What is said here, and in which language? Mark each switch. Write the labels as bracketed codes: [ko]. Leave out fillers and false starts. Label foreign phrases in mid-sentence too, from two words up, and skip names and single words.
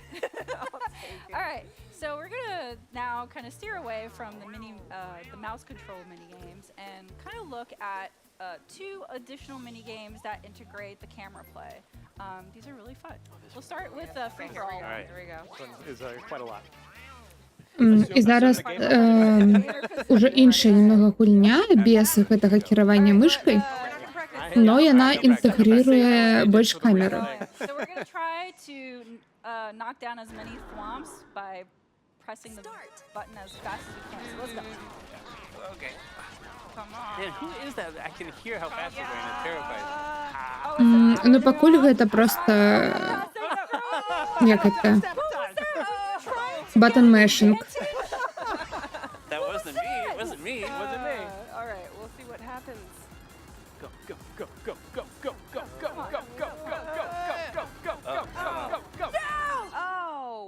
[en] All right, so we're gonna now kind of steer away from the mouse control mini games and kind of look at two additional mini games that integrate the camera play. These are really fun. We'll start with free for all. All right. There we go. This one is quite a lot. [be] І зараз уже іншая немного гульня без гэтага кіравання мышкай, [en] We're not gonna practice. [be] но яна інтэгрыруе больш камеры. [en] So we're gonna try to knock down as many thwomps by pressing the button as fast as we can. So let's go. Okay. Come on. Man, who is that? I can hear how fast you're going. It terrifies me. [be] Ну пакуль гэта проста як гэта [en] button mashing. That wasn't me. It wasn't me. It wasn't me. All right, we'll see what happens. Go, go, go, go, go, go, go, go, go, go, go, go, go, go, go, go, go, go. Oh.